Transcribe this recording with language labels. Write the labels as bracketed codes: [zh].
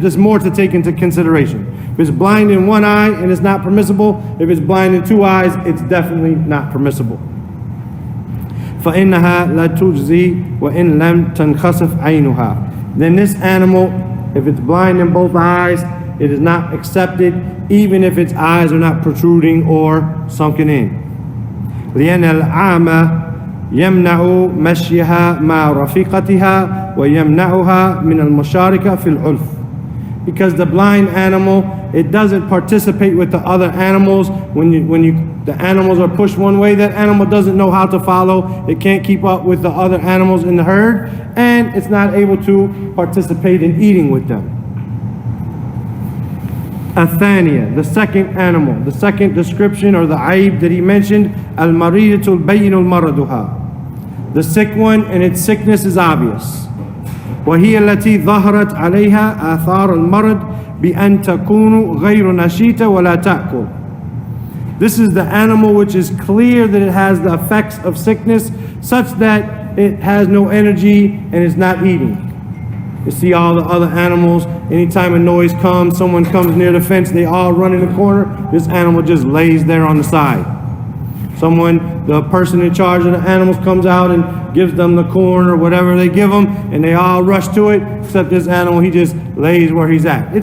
[en] There's more to take into consideration. If it's blind in one eye and it's not permissible, if it's blind in two eyes, it's definitely not permissible. [ar] فَإِنَّهَا لَا تُجْزِي وَإِن لَمْ تَنْخَسِفْ عَيْنُهَا. [en] Then this animal, if it's blind in both eyes, it is not accepted, even if its eyes are not protruding or sunken in. [ar] لأن الأعمى يمنع مشيها مع رفيقتها ويمنعها من المشاركة في العلف. [en] Because the blind animal, it doesn't participate with the other animals. When the animals are pushed one way, that animal doesn't know how to follow. It can't keep up with the other animals in the herd, and it's not able to participate in eating with them. Athania, the second animal, the second description or the aib that he mentioned, [ar] al-maridatul bayyinul maraduha. [en] The sick one and its sickness is obvious. [ar] وهي التي ظهرت عليها آثار المرض بأن تكون غير نشيطة ولا تأكل. [en] This is the animal which is clear that it has the effects of sickness such that it has no energy and is not eating. You see all the other animals, anytime a noise comes, someone comes near the fence, they all run in the corner. This animal just lays there on the side. The person in charge of the animals comes out and gives them the corn or whatever they give them, and they all rush to it, except this animal, he just lays where he's at.